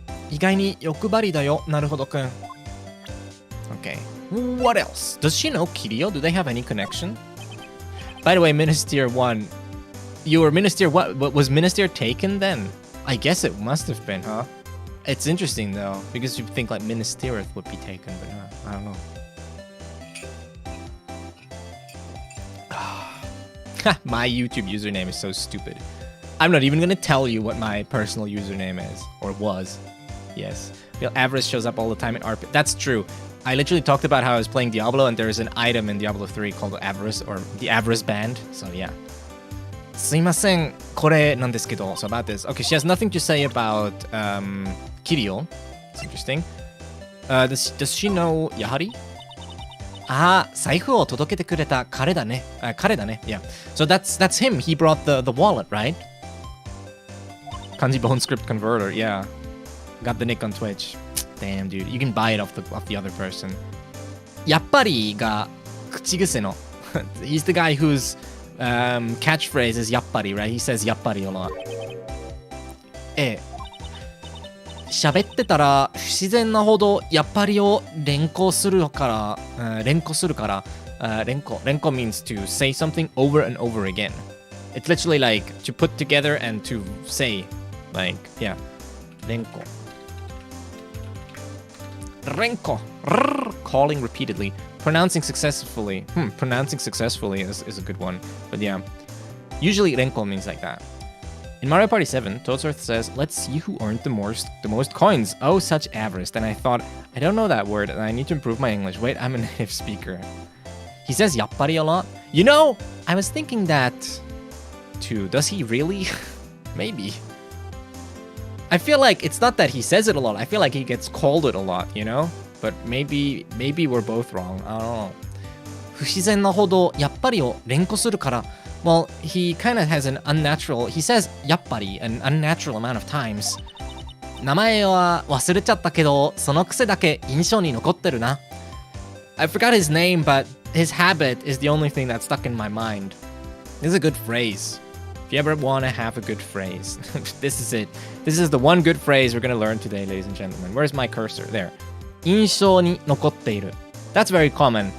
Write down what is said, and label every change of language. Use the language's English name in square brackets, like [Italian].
[Japanese] 意外に欲張りだよ、なるほどくん. [English] Okay. What else? Does she know Kiryu? Do they have any connection? By the way, Minister 1. You were Minister what? Was Minister taken then? I guess it must have been, huh? It's interesting though, because you'd think like Ministereth would be taken, but I don't know. My YouTube username is so stupid. I'm not even gonna tell you what my personal username is, or was. Yes. Avarice shows up all the time in ARP. That's true. I literally talked about how I was playing Diablo and there's an item in Diablo 3 called Avarice or the Avarice Band. So yeah. [Japanese] すいません、これなんですけど. [English] So about this. Okay, she has nothing to say about Kiryu. It's interesting. Does she know Yahari? [Japanese] ああ、財布を届けてくれた彼だね。彼だね。 [English] Yeah. So that's him. He brought the wallet, right? Kanji Bone Script Converter. Yeah. Got the nick on Twitch. Damn, dude. You can buy it off the other person. [Japanese] やっぱりが口癖の. [English] He's the guy whose catchphrase is やっぱり, right? He says やっぱり a lot. [Japanese] 喋ってたら不自然なほどやっぱりを連呼するから、連呼 [English] means to say something over and over again. It's literally like to put together and to say, like, yeah, 連呼 calling repeatedly, pronouncing successfully. Pronouncing successfully is a good one, but yeah, usually 連呼 means like that. In Mario Party 7, Toadstool says, let's see who earned the most coins. Oh, such avarice. Then I thought, I don't know that word and I need to improve my English. Wait, I'm a native speaker. He says yappari a lot. You know, I was thinking that too. Does he really? Maybe. I feel like it's not that he says it a lot. I feel like he gets called it a lot, you know? But maybe we're both wrong. I don't know. [Japanese] 不自然なほどやっぱりを連呼するから [English] Well, he kind of has an unnatural, he says やっぱり an unnatural amount of times. [Japanese] 名前は忘れちゃったけど、その癖だけ印象に残ってるな. [English] I forgot his name, but his habit is the only thing that's stuck in my mind. This is a good phrase. If you ever want to have a good phrase, this is it. This is the one good phrase we're going to learn today, ladies and gentlemen. Where's my cursor? There. [Japanese] 印象に残っている. [English] That's very common.